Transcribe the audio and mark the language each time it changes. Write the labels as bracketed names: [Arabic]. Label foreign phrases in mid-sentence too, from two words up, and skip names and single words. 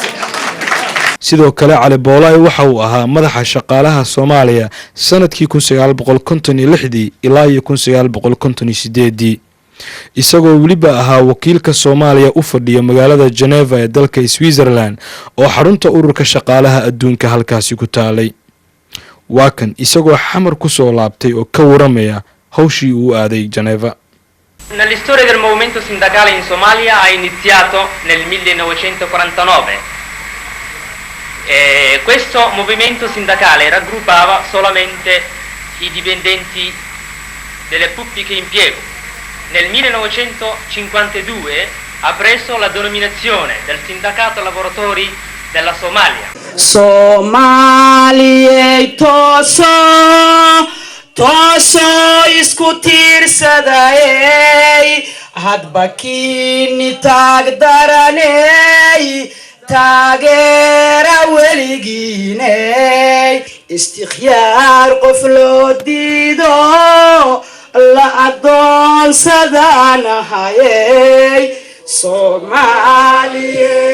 [Somali] sidoo kale cali boolay waxa uu ahaa madaxa shaqaalaha Soomaaliya sanadkii 1956 ilaa 1958 isagoo waliba ahaa wakiilka Soomaaliya u fadhiya magaalada Geneva ee dalka Switzerland oo xarunta ururka shaqaalaha adduunka halkaasi ku taalay waa kan isagoo xamar ku soo laabtay oo ka waramaya hawshii uu aaday Geneva. [Italian] La storia del movimento sindacale in Somalia ha iniziato nel 1949. Questo movimento sindacale raggruppava solamente i dipendenti delle pubbliche impiego. Nel 1952 ha preso la denominazione del sindacato lavoratori della Somalia. [Somali] Somalia toso isku tiirsaday hadba kiini taagdaranay taageera weligiinay istikhyaar qof loo diido la adoonsadanahay Somalia